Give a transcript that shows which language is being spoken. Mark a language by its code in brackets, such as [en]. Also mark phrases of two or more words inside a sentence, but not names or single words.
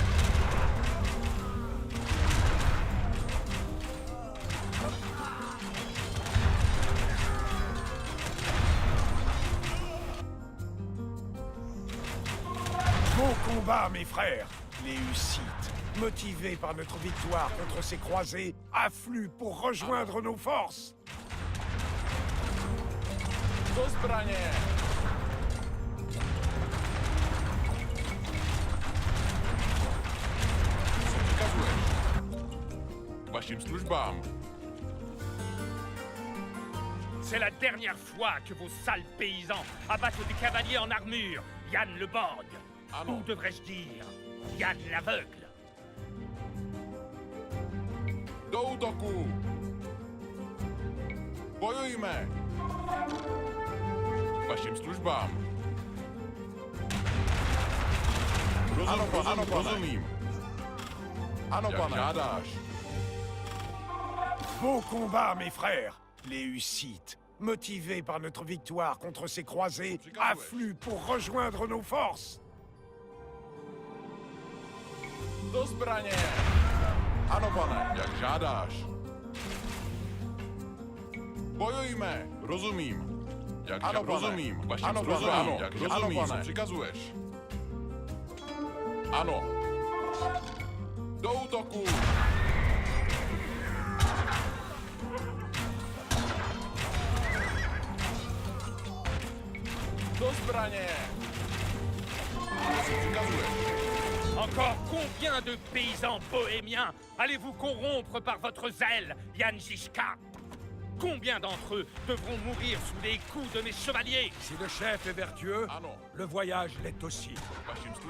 [fr] Bon combat, mes frères! Les Hussites, motivés par notre victoire contre ces croisés, affluent pour rejoindre nos forces! [cs] Do zbraně! Co přikazuješ? Vašim službám. [fr] C'est la dernière fois que vos sales paysans abattent des cavaliers en armure, Yann le Borg. Ah non. Ou devrais-je dire, Yann l'aveugle. [cs] Do útoku! Bojujme! Vašim službám. Rozumím. Ano, jak pane. Žádáš. [fr] Beau combat, mes frères! Les Hussites, motivés par notre victoire contre ces croisés, affluent pour rejoindre nos forces! [cs] Do zbraně! Ano, pane. Jak žádáš. Bojujme! Rozumím. Jak ano, rozumím. Vašim ano, službám. Ano, jak rozumím. Ano, co přikazuješ. Ano. Do útoku! Do zbraně! Co přikazuješ. [fr] Encore combien de paysans bohémiens allez-vous corrompre par votre zèle, Yanjishka? Combien d'entre eux devront mourir sous les coups de mes chevaliers? Si le chef est vertueux, Ah non. le voyage l'est aussi. [cs] Vašim službám.